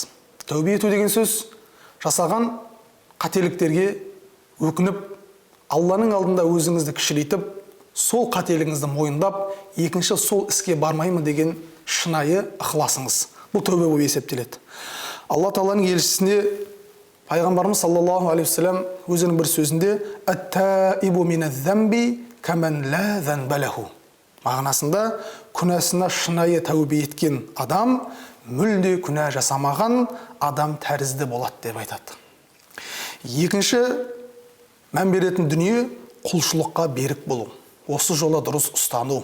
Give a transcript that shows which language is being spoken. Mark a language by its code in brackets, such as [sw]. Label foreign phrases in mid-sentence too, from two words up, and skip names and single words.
[kk] Тәубе ету деген сөз жасаған қателіктерге өкініп, Алланың алдында өзіңізді кішірейтіп, сол қателігіңізді мойындап, екінші сол іске бармаймын деген шынайы ықыласыңыз. Бұл тәубе болып есептеледі. Алла Тағаланың елшісіне пайғамбарымыз [ar] صلى الله عليه وسلم [kk] өзінің бір сөзінде [ar] «التائب من الذنب كمن لا ذنب له». [kk] Мағынасында күнәсына шынайы тәубе еткен адам мүлде күнә жасамаған адам тәрізді болады деп айтады. Екінші мән беретін дүние құлшылыққа берік болу. Осы жолы дұрыс ұстану.